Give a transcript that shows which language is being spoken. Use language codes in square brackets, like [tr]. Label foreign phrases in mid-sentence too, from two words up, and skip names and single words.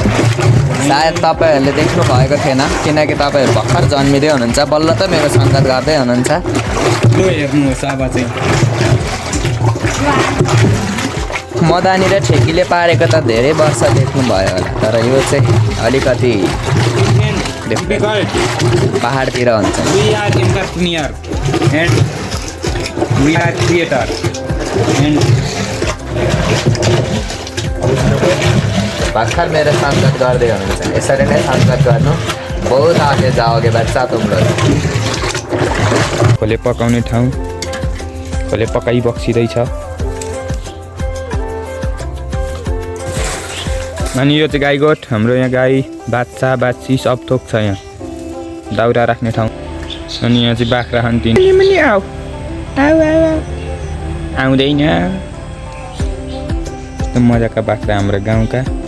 [ne] सायद तपाईँहरूले देख्नु भएको थिएन किनकि तपाईँहरू भर्खर जन्मिँदै हुनुहुन्छ, बल्ल त मेरो सङ्गत गर्दै हुनुहुन्छ। लु हेर्नुहोस् अब चाहिँ मदानी र ठेकीले पारेको त धेरै वर्ष देख्नुभयो होला, तर यो चाहिँ अलिकति पहाडतिर हुन्छ। [en] We are entrepreneur and we are creator and [ne] भर्खर मेरो सङ्गत गर्दै हुनुहुन्छ। यसरी नै सङ्गत गर्नु, [hi] बहुत आगे जाओगे बच्चा तुम लोग। [ne] खोले पकाउने ठाउँ, खोले पकाइ बक्सिँदैछ। अनि यो चाहिँ गाई गोठ, हाम्रो यहाँ गाई बाछा बाछी सब थोक छ यहाँ, दाउरा राख्ने ठाउँ। अनि यहाँ चाहिँ बाख्रा खान्थिन्। आउँदैन यस्तो मजाका बाख्रा हाम्रो गाउँका।